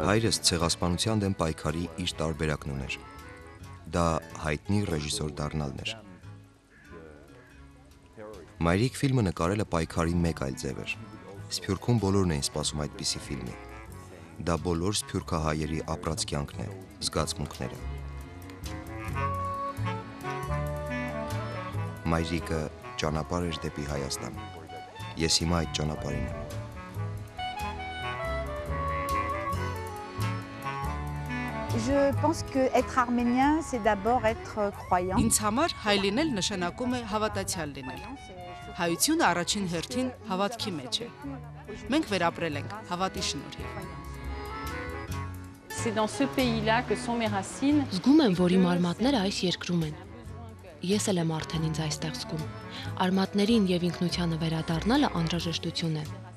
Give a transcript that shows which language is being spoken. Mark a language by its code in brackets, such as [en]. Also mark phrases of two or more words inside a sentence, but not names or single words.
[hy] Հայրս ցեղասպանության դեմ պայքարի իր տարբերակն ուներ։ Դա հայտնի ռեժիսոր դառնալն էր։ Մայրիկ ֆիլմը նկարելը պայքարի մեկ այլ ձև էր։ Սփյուռքում բոլորն էին սպասում այդպիսի ֆիլմի։ Դա բոլոր սփյուռքահայերի ապրած կյանքն է, զգացմունքները։ Մայրիկը ճանապարհ էր դեպի Հայաստան։ Ես հիմա այդ ճանապարհին եմ։ [fr] Je pense que être arménien, c'est d'abord être croyant. [hy] Ինձ համար հայ լինել նշանակում է հավատացյալ լինել։ Հայությունը առաջին հերթին հավատքի մեջ է։ Մենք վերապրել ենք հավատի շնորհիվ։ [fr] C'est dans ce pays-là que sont mes racines. [hy] Զգում եմ, որ իմ արմատները այս երկրում են։ Ես էլ եմ արդեն ինձ այստեղ զգում։ Արմատներին եւ ինքնությանը վերադառնալը անհրաժեշտություն է։